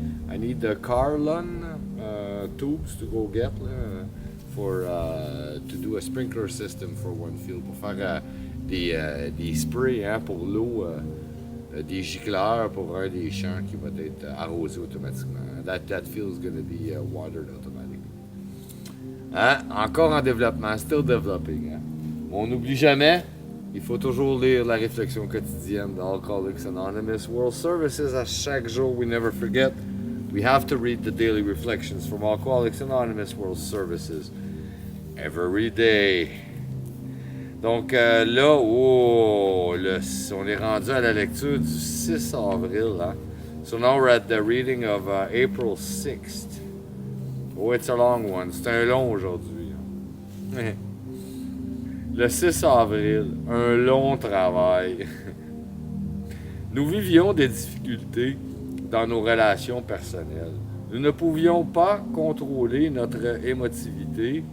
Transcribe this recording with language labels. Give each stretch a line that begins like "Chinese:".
English: I need the carlon tubes to go get to do a sprinkler system for one field,
French: pour faire des sprays pour l'eau, des gicleurs pour un des champs qui va être arrosé automatiquement.
English: That field is going to be watered automatically.
French: Encore en développement,
English: still developing.
French: On n'oublie jamais, il faut toujours lire la réflexion quotidienne d'Alcoholics Anonymous World Services. À chaque jour,
English: we never forget. We have to read the daily reflections from Alcoholics Anonymous World Services every day.
French: Donc là, on est rendu à la lecture du 6 avril.
English: So now we're at the reading of April 6th. Oh, it's a long one.
French: C'est un long aujourd'hui. Le 6 avril, un long travail. Nous vivions des difficultés dans nos relations personnelles. Nous ne pouvions pas contrôler notre émotivité.